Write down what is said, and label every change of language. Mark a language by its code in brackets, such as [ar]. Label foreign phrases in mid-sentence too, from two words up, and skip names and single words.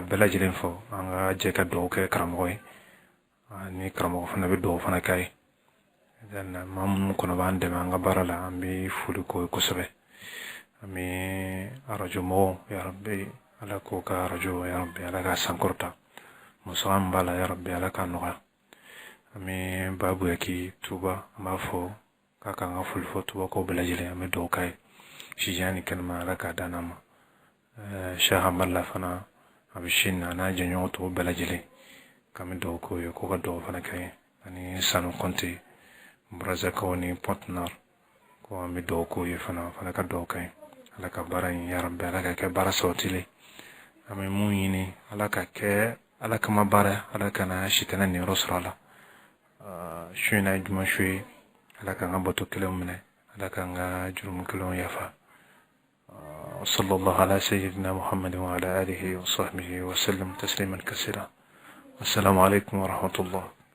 [bm] bɛɛ lajɛlen fɔ an ka jɛ ka dugawu kɛ karamɔgɔ ye ni karamɔgɔ fana bɛ dugawu fana k'a ye maa minnu kɔnɔ b'an dɛmɛ an ka baara la an bɛ foli k'o ye kosɛbɛ an bɛ arajo mɔgɔw yarabi ala k'o ka arajo yarabi ala k'a sankɔrɔta muso b'a la yarabi ala k'a nɔgɔya an bɛ babu yaki tuba an b'a fɔ k'a k'an ka foli fɔ tubakaw bɛɛ lajɛlen an bɛ dugawu k'a ye sidiya ni kɛnɛma ala k'a d'an ma Sheikh Hamala fana a bɛ sini na n'a jɛɲɔgɔn tɔw bɛɛ lajɛlen k'an bɛ dugawu k'o ye k'o ka dugawu fana k'a ye ani Sanu Kɔnte Brazakaw ni Pointe-Noire ko an bɛ dugawu k'o ye fana ka dugawu k'a ye ala ka baara in yarabi ala ka kɛ baara sabatilen an bɛ mun ɲini ala ka kɛ ala kama baara ala kana sitana niyɔrɔ sɔrɔ a la su in na ye juma su ye ala k'an ka bato kelenw minɛ ala k'an ka jurumu kelenw yafa [ar] صلى الله على سيدنا محمد وعلى آله وصحبه وسلم تسليما كثيرا السلام عليكم ورحمة الله